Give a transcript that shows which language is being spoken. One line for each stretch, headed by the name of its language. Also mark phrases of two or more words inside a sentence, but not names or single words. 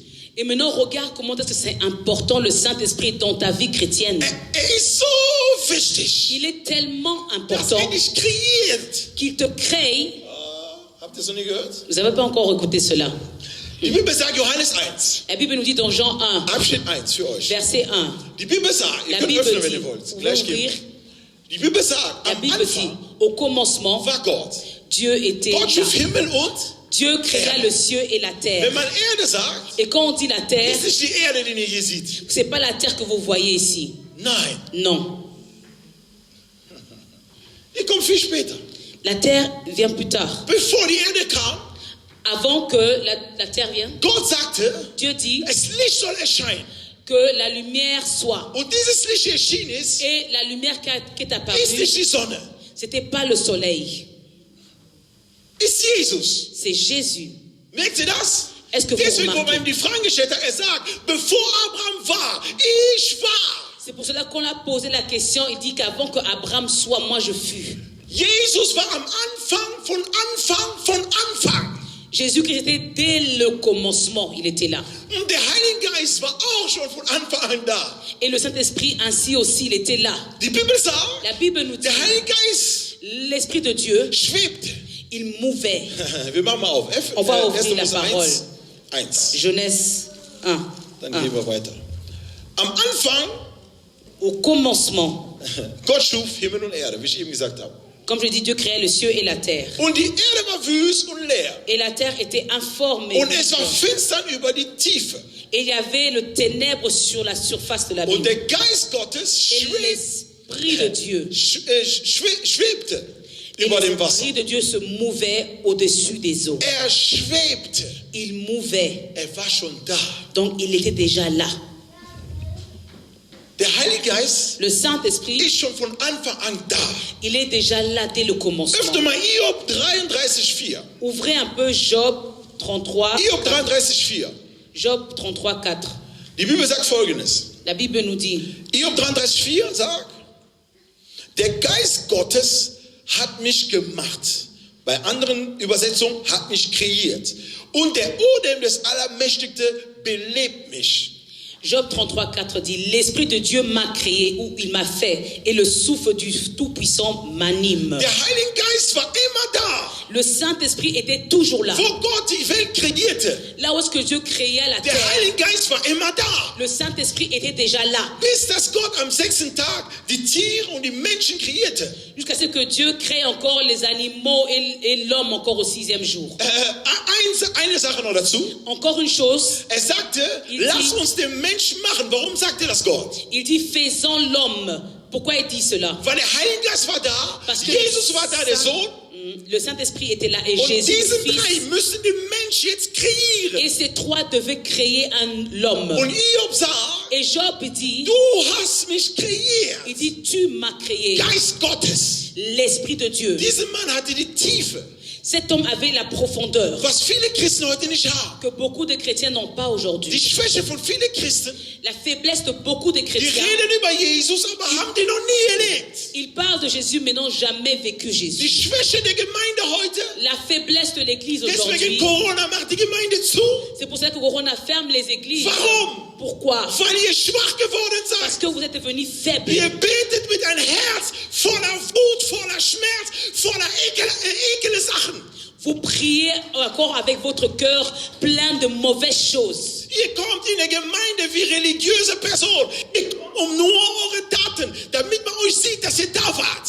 French: Et maintenant, regarde comment est-ce que c'est important le Saint-Esprit dans ta vie chrétienne.
German: Ist so wichtig.
French: Il est tellement
German: Das
French: important
German: dich kreiert.
French: qu'il te crée.
German: Habt ihr das noch nie gehört?
French: Vous n'avez pas encore écouté cela.
German: Die Bibel sagt Johannes 1,
French: La Bible nous dit dans Jean 1,
German: Abschnitt 1 für euch.
French: verset 1.
German: Die Bibel sagt, ihr
French: La
German: könnt
French: Bible
German: öffnen, wenn
French: dit,
German: ihr wollt.
French: vous
German: Gleich
French: ouvrir,
German: geben. Die Bibel sagt,
French: la
German: am
French: Bible dit,
German: Anfang
French: au commencement,
German: war Gott.
French: Dieu était
German: Gott
French: là.
German: schuf Himmel und,
French: Dieu créa le ciel et la terre.
German: wenn man Erde sagt,
French: Et quand on dit la terre,
German: ist nicht die Erde, die ihr hier seht.
French: c'est pas la terre que vous voyez ici.
German: Nein,
French: Non.
German: die kommt viel später.
French: La terre vient plus tard.
German: Bevor die Erde kam,
French: Avant que la terre vienne,
German: Gott sagte,
French: Dieu dit
German: es Licht soll erscheinen.
French: que la lumière soit.
German: Und dieses Licht erschienen ist,
French: Et la lumière qui est apparue,
German: ist nicht die Sonne,
French: c'était pas le soleil,
German: ist Jesus.
French: c'est Jésus.
German: Merkt ihr das?
French: Est-ce que vous
German: Deswegen, wo man
French: remarquez?
German: ihm die Frage gestellt hat, er sagt, bevor Abraham war, ich war.
French: C'est pour cela qu'on a posé la question. Il dit qu'avant que Abraham soit, moi je fus.
German: Jesus war am Anfang von Anfang.
French: Jésus-Christ était dès le commencement, il était là.
German: Und der Heilige Geist war auch schon von Anfang an da.
French: Et le Saint-Esprit ainsi aussi, il était là.
German: Die Bibel sagt,
French: La Bible nous dit,
German: der Heilige Geist
French: l'Esprit de Dieu,
German: schwebt.
French: il mouvait.
German: Wir machen mal auf.
French: On va
German: 1.
French: ouvrir la
German: Mose
French: parole. 1. Genèse 1.
German: Dann 1. gehen wir weiter. Am Anfang,
French: Au commencement,
German: Gott schuf Himmel und Erde, wie ich eben gesagt habe.
French: comme je dis, Dieu créait le ciel et la terre.
German: Und die Erde war wüst und leer.
French: Et la terre était informée.
German: Und es war finster über die Tiefe.
French: Et il y avait le ténèbre sur la surface de la
German: Und
French: Bible.
German: der Geist Gottes
French: Et l'Esprit de Dieu,
German: schwebte
French: et
German: über dem Wasser.
French: l'Esprit de Dieu se mouvait au-dessus des eaux.
German: Er schwebte.
French: Il mouvait.
German: Er war schon da.
French: Donc il était déjà là.
German: Der Heilige Geist
French: Le Saint-Esprit,
German: ist schon von Anfang an da.
French: il est déjà là dès le commencement.
German: Öffne mal Hiob 33,4.
French: Ouvrez un peu Job 33.
German: Hiob 33,4.
French: Job 33, 4.
German: Die Bibel sagt Folgendes.
French: La Bible nous dit,
German: Hiob 33,4 sagt, der Geist Gottes hat mich gemacht. Bei anderen Übersetzungen hat mich kreiert. Und der Odem des Allermächtigsten belebt mich.
French: Job 33, 4 dit, l'Esprit de Dieu m'a créé ou il m'a fait et le souffle du Tout-Puissant m'anime.
German: Der Heilige Geist war immer da.
French: Le Saint-Esprit était toujours là.
German: Wo Gott die Welt kreierte.
French: Là où est-ce que Dieu créait la
German: Der
French: terre,
German: Heilige Geist war immer da.
French: le Saint-Esprit était déjà là.
German: Bis dass Gott am 6. Tag die Tiere und die Menschen kreierte.
French: Jusqu'à ce que Dieu crée encore les animaux et l'homme encore au 6e jour.
German: Eine Sache noch dazu.
French: Encore une chose,
German: Er sagte,
French: Il
German: lass
French: dit-
German: uns den Menschen machen. Warum sagte das Gott?
French: il dit faisons l'homme. Pourquoi il dit cela?
German: Weil der Heilige Geist war da,
French: Parce que
German: Jesus war da, der Sohn.
French: Le Saint-Esprit était là et
German: Und
French: Jésus,
German: diese
French: le
German: drei
French: Fils.
German: müssen den Mensch jetzt kreieren.
French: Et ces trois devaient créer l'homme.
German: Und Hiob sagt,
French: Et Job dit,
German: du hast mich kreiert.
French: il dit, tu m'as créé.
German: Geist Gottes.
French: L'Esprit de Dieu.
German: Dieser Mann hatte die Tiefe,
French: Cet homme avait la profondeur
German: was viele Christen heute nicht haben.
French: que beaucoup de chrétiens n'ont pas
German: Die
French: aujourd'hui.
German: Schwäche von vielen Christen,
French: La faiblesse de beaucoup de
German: die
French: chrétiens,
German: reden über Jesus, aber haben den noch nie erlebt.
French: ils parlent de Jésus mais n'ont jamais vécu
German: Die
French: Jésus.
German: Schwäche der Gemeinde heute,
French: La faiblesse de l'église
German: deswegen
French: aujourd'hui,
German: Corona macht die Gemeinde zu.
French: c'est pour ça que Corona ferme les églises.
German: Warum?
French: Pourquoi?
German: Weil ihr schwach geworden
French: Parce
German: seid.
French: que vous êtes devenus faibles.
German: Ihr betet mit einem Herz voller Wut, voller Schmerz, voller ekele Sachen.
French: Vous priez encore avec votre cœur plein de mauvaises choses.
German: Ihr kommt in der Gemeinde wie religiöse Person. Ihr kommt nur eure Taten, damit man euch sieht, dass ihr da wart.